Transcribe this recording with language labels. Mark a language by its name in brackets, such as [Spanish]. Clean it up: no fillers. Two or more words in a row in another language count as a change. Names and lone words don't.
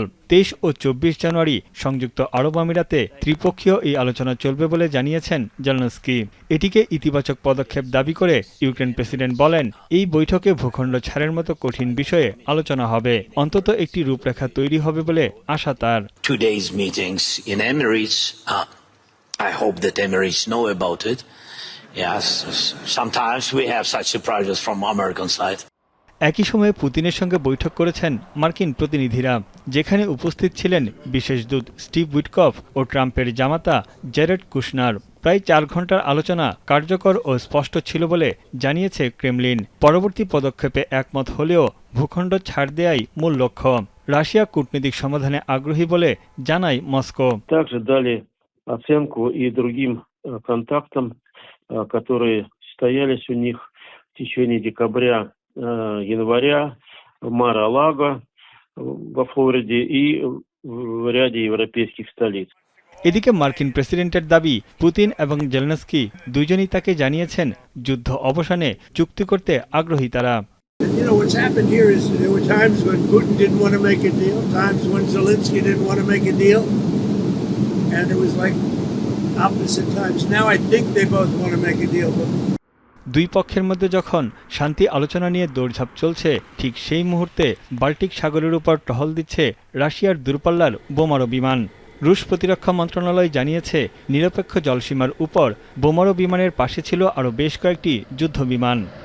[Bangla] 23 ও 24 জানুয়ারি সংযুক্ত আরব আমিরাতে ত্রিপক্ষীয় এই আলোচনা চলবে বলে জানিয়েছেন জেলেনস্কি। এটিকে ইতিবাচক পদক্ষেপ দাবি করে ইউক্রেন প্রেসিডেন্ট বলেন, এই বৈঠকে ভূখণ্ড ছাড়ের মতো কঠিন বিষয়ে আলোচনা হবে, অন্তত একটি রূপরেখা তৈরি হবে বলে আশা তার। [English] Today's meetings in Emirates, I hope that Emirates know about it. Yes, sometimes we have such surprises from American side. [Bangla] একই সময়ে পুতিনের সঙ্গে বৈঠক করেছেন মার্কিন প্রতিনিধিরা, যেখানে উপস্থিত ছিলেন বিশেষ দূত স্টিভ উইটকফ ও ট্রাম্পের জামাতা জেরেড কুশনার। প্রায় 4 ঘণ্টার আলোচনা কার্যকর ও স্পষ্ট ছিল বলে জানিয়েছে ক্রেমলিন। পরবর্তী পদক্ষেপে একমত হলেও ভূখণ্ড ছাড় দেয়াই মূল লক্ষ্য। রাশিয়া কূটনৈতিক সমাধানে আগ্রহী বলে জানায় মস্কো। [Russian] которые состоялись у них в течение декабря-января в Мар-а-Лаго во Флориде и в ряде европейских столиц. [Bangla] এদিকে মার্কিন প্রেসিডেন্টের দাবি, পুতিন এবং জেলেনস্কি দুজনেই তাকে জানিয়েছেন যুদ্ধ অবসানে চুক্তি করতে আগ্রহী তারা। [English] You know, what's happened here is there were times when Putin didn't want to make a deal, times when Zelensky didn't want to make a deal, and it was like opposite times. Now I think they both want to make a deal. [Bangla] দুই পক্ষের মধ্যে যখন শান্তি আলোচনা নিয়ে দৌড়ঝাঁপ চলছে, ঠিক সেই মুহূর্তে বাল্টিক সাগরের উপর টহল দিচ্ছে রাশিয়ার দূরপাল্লার বোমারু বিমান। রুশ প্রতিরক্ষা মন্ত্রণালয় জানিয়েছে, নিরপেক্ষ জলসীমার উপর বোমারু বিমানের পাশে ছিল আরও বেশ কয়েকটি যুদ্ধ বিমান।